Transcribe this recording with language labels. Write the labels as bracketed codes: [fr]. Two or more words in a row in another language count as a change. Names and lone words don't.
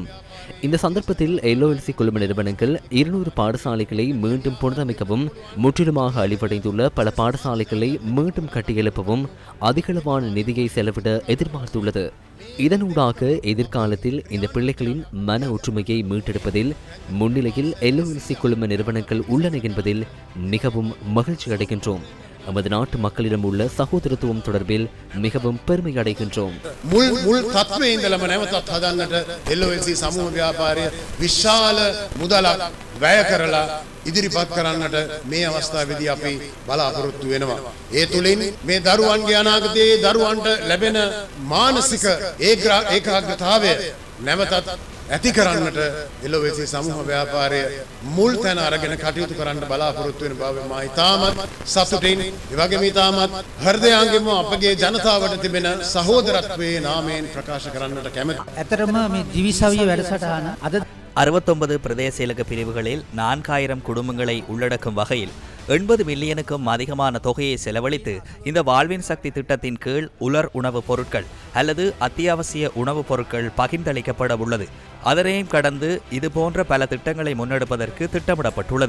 [ta] இந்த சந்தர்ப்பத்தில் LOLC குழும நிறுவனங்கள் 200 பாடசாலைகளை மீண்டும் புனரமைக்கவும், முற்றிலுமாக அழிவடைந்துள்ள பல பாடசாலைகளை மீண்டும் கட்டியெழுப்பவும் அதிகளவான நிதியை செலவிட எதிர்பார்த்துள்ளது. இதனூடாக எதிர்காலத்தில் இந்த பிள்ளைகளின் மன ஒற்றுமையை மீட்டெடுப்பதில் முன்னிலையில் LOLC குழும நிறுவனங்கள் உள்ளன என்பதில் மிகவும் மகிழ்ச்சி அடைகின்றோம். நமது நாட்டு மக்களிடம் உள்ள சகோதரத்துவம் தொடர்பில் மிகவும் பெருமை அடைகின்றோம். [si] මුල් තත්ත්වයේ ඉඳලම නැවතත් හදන්නට LOLC සමූහ ව්‍යාපාරය විශාල මුදලක් වැය කරලා ඉදිරිපත් කරන්නට මේ අවස්ථාවේදී අපි බලාපොරොත්තු වෙනවා. ඒ තුලින් මේ දරුවන්ගේ අනාගතයේ දරුවන්ට ලැබෙන මානසික ඒකාග්‍රතාවය නැවතත් ඇති කරන්නට LOLC සමූහ ව්‍යාපාරය මුල් තැන අරගෙන කටයුතු කරන්න බලාපොරොත්තු වෙන බව මා ඉතාමත් සතුටින් ඒ වගේම ඉතාමත් හෘදයාංගෙම අපගේ ජනතාවට තිබෙන සහෝදරත්වයේ නාමයෙන් ප්‍රකාශ කරන්නට කැමැතියි. ඇතරම මේ දිවිසවිය වැඩසටහන අද [ta] 69 பிரதேச செயலக பிரிவுகளில் 4000 குடும்பங்களை உள்ளடக்கும் வகையில் 80 மில்லியனுக்கும் அதிகமான தொகையை செலவழித்து இந்த வாழ்வின் சக்தி திட்டத்தின் கீழ் உலர் உணவுப் பொருட்கள் அல்லது அத்தியாவசிய உணவுப் பொருட்கள் பகிர்ந்தளிக்கப்பட உள்ளது. அதனையும் கடந்து இதுபோன்ற பல திட்டங்களை முன்னெடுப்பதற்கு திட்டமிடப்பட்டுள்ளது.